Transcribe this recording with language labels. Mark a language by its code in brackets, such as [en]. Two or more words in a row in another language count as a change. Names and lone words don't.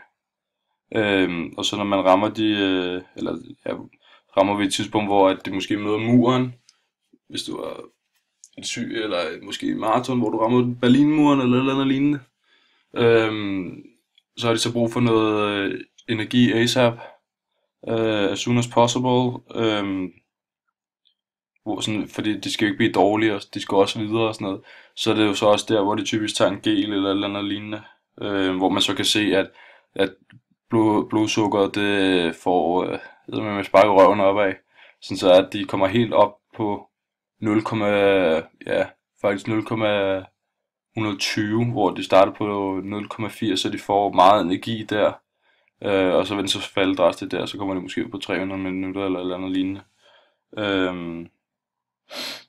[da] Og så når man rammer rammer vi et tidspunkt, hvor at det måske møder muren, hvis du er en syg, eller måske en maraton, hvor du rammer Berlinmuren eller noget andet lignende. Så har de så brug for noget energi ASAP, [en] as soon as possible, [da] fordi de skal jo ikke blive dårlige, og de skal også videre og sådan noget. Så er det jo så også der, hvor de typisk tager en gel eller noget andet lignende, hvor man så kan se, at blodsukkeret det får med spark i røven opad, sådan så at de kommer helt op på 0,120, hvor de starter på 0,80, så de får meget energi der, og så vil den så falde drastisk der, så kommer de måske på 300 minutter eller andet lignende.